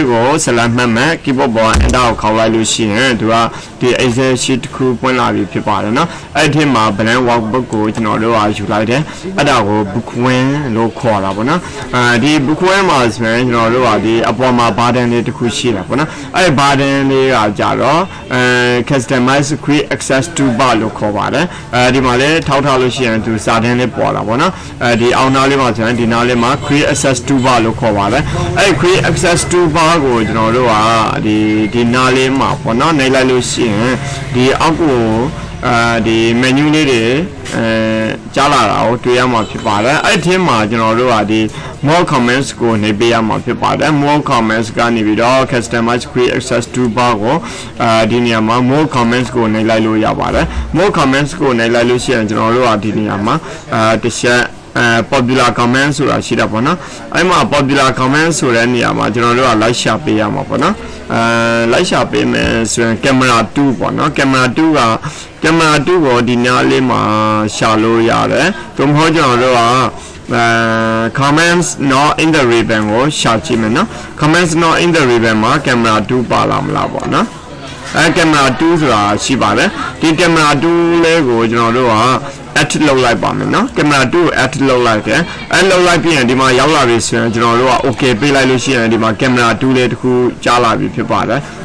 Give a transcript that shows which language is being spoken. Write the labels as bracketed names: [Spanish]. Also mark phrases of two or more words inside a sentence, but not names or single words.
[Burmese] ကိုဆလတ်မှတ်မှတ် keyboard ပေါ် enter ကိုခေါက်လိုက်လို့ရှိရင်သူကဒီအိတ်ဆဲ sheet တစ်ခုပွင့်လာပြီဖြစ်ပါတယ်နော်အဲ့ဒီမှာ [English] blank workbook [Burmese] ကိုကျွန်တော်တို့ယူလိုက်တယ်အဲ့ဒါကို [English] book win [Burmese] လို့ခေါ်တာပေါ့နော်ဒီ [English] book win [Burmese] မှာဆိုရင်ကျွန်တော်တို့ကဒီအပေါ်မှာ button လေးတစ်ခုရှိတာပေါ့နော်အဲ့ button လေးကကြတော့ [English] customize quick access to bar [Burmese] လို့ခေါ်ပါတယ်ဒီမှာလည်းထောက်ထားလို့ရှိရင်သူစာတန်းလေးပေါ်လာပေါ့နော်ဒီအောင်နာလေးမှာဆိုရင်ဒီနားလေးမှာ [English] quick access to [Burmese] bar လို့ခေါ်ပါတယ်အဲ့ [English] quick access to bar [Burmese] ကိုကျွန်တော်တို့ကဒီနားလေးမှာပေါ့နော်နှိပ်လိုက်လို့ရှိရင်ဒီအောက်ကိုဒီ menu လေးတွေကြားလာတာကို တွေ့ရမှာဖြစ်ပါတယ်အဲ့ဒီမှာကျွန်တော်တို့ကဒီ [English] more comments [Burmese] ကိုနေပေးရမှာဖြစ်ပါတယ် [English] more comments [Burmese] ကနေပြီးတော့ [English] customize quick access to bar [Burmese] ကိုဒီနေရာမှာ [English] more comments [Burmese] ကိုနေလိုက်လို့ရပါတယ် [English] more comments [Burmese] ကိုနေလိုက်လို့ရှိရင်ကျွန်တော်တို့ကဒီနေရာမှာတစ်ချက် [English] popular comment [Burmese] ဆိုတာရှိတာပေါ့နော်အဲ့မှာ [English] popular comment [Burmese] ဆိုတဲ့နေရာမှာကျွန်တော်တို့က [English] like share [Burmese] ပေးရမှာပေါ့နော် [English] like share [Burmese] ပေးမယ်ဆိုရင် camera 2ပေါ့နော် camera 2ကိုဒီနားလေးမှာရှာလို့ရတယ်သို့မဟုတ်ကျွန်တော်တို့က [English] comments not in the ribbon [Burmese] ကိုရှာကြည့်မယ်နော် [English] comments not in the ribbon [Burmese] မှာ camera 2ပါလာမလားပေါ့နော်ကင်မရာ2ဆိုတာရှိပါတယ်ဒီကင်မရာ2လေးကိုကျွန်တော်တို့က add လုပ်လိုက်ပါမယ်နော်ကင်မရာ2ကို add လုပ်လိုက်တယ်အဲ့လုပ်လိုက်ပြီးရင်ဒီမှာရောက်လာပြီဆိုရင်ကျွန်တော်တို့က okay ပေးလိုက်လို့ရှိရင်ဒီမှာကင်မရာ2လေးတစ်ခုကြားလာပြီဖြစ်ပါတယ်